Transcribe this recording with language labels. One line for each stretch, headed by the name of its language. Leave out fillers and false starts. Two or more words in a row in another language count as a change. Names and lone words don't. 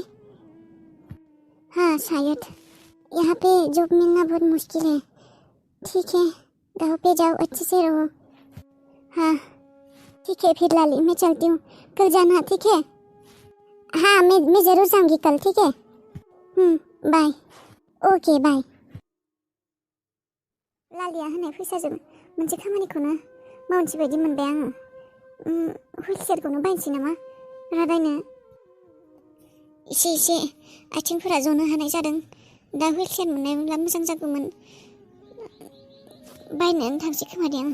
Hindi: हाँ शायद, यहाँ पे जॉब मिलना बहुत मुश्किल है। ठीक है, गांव पे जाओ, अच्छे से रहो। हाँ ठीक है फिर लाली, मैं चलती हूँ, कल जाना, ठीक है? हाँ मैं ज़रूर जाऊँगी कल, ठीक है?
English: बाय। okay bye.
Bodo: लालिया होनाय फैसाजों मोनसे खामानिखौनो मावनोसै बायदि मोनबाय आङो। हुइलचेयारखौनो बायनोसै नामा रादायनो? एसे आथिंफोरा जनो हानाय जादों, दा हुइलचेयार मोननायब्ला मोजां जागौमोन, बायनानै थांसै खोमा दे आं।